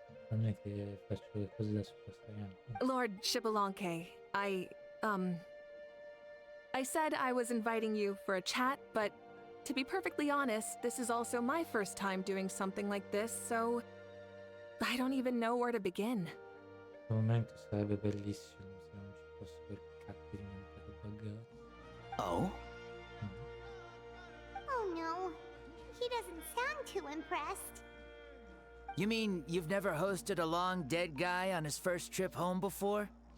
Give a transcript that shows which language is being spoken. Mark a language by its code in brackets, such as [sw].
[it] Non è che faccio le cose da Super Saiyan. [en] Lord Shibalonke, I said I was inviting you for a chat, but to be perfectly honest, this is also my first time doing something like this, so I don't even know where to begin. [it] Al momento sarebbe bellissimo se non ci fosse quel cacchio di monitor buggato. Oh? [en] Oh no, he doesn't sound too impressed. You mean you've never hosted a long dead guy on his first trip home before?